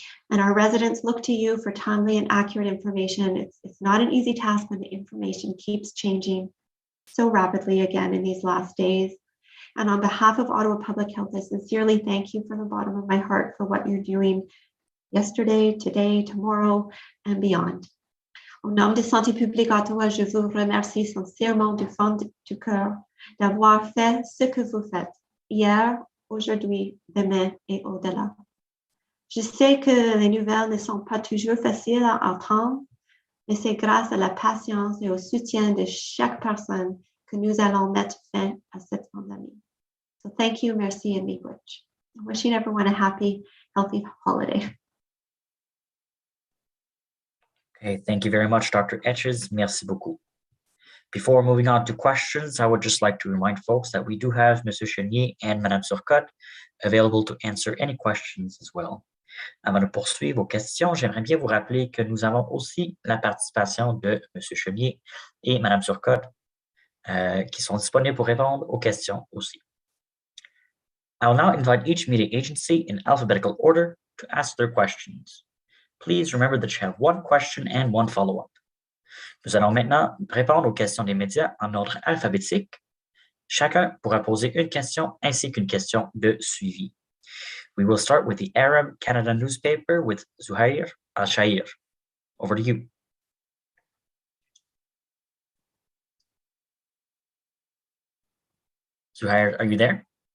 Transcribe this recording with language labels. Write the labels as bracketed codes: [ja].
[en] And our residents look to you for timely and accurate information. It's not an easy task when the information keeps changing so rapidly again in these last days. And on behalf of Ottawa Public Health, I sincerely thank you from the bottom of my heart for what you're doing yesterday, today, tomorrow, and beyond. [fr] Au nom de Santé publique Ottawa, je vous remercie sincèrement du fond du cœur d'avoir fait ce que vous faites hier, aujourd'hui, demain et au-delà. Je sais que les nouvelles ne sont pas toujours faciles à entendre, mais c'est grâce à la patience et au soutien de chaque personne que nous allons mettre fin à cette pandémie. [en] So thank you, merci, and miigwech. I'm wishing everyone a happy, healthy holiday. Okay, thank you very much, Dr. Etches. [fr] Merci beaucoup. [en] Before moving on to questions, I would just like to remind folks that we do have Monsieur Chenier and Madame Turcotte available to answer any questions as well. [fr] Avant de poursuivre vos questions, j'aimerais bien vous rappeler que nous avons aussi la participation de Monsieur Chenier et Madame Turcotte qui sont disponibles pour répondre aux questions aussi. [en] I will now invite each media agency in alphabetical order to ask their questions. Please remember that you have one question and one follow-up. [fr] Nous allons maintenant répondre aux questions des médias en ordre alphabétique. Chacun pourra poser une question ainsi qu'une question de suivi. [en] We will start with the Arab Canada newspaper with Zuhair Al-Shair. Over to you. Zuhair, are you there?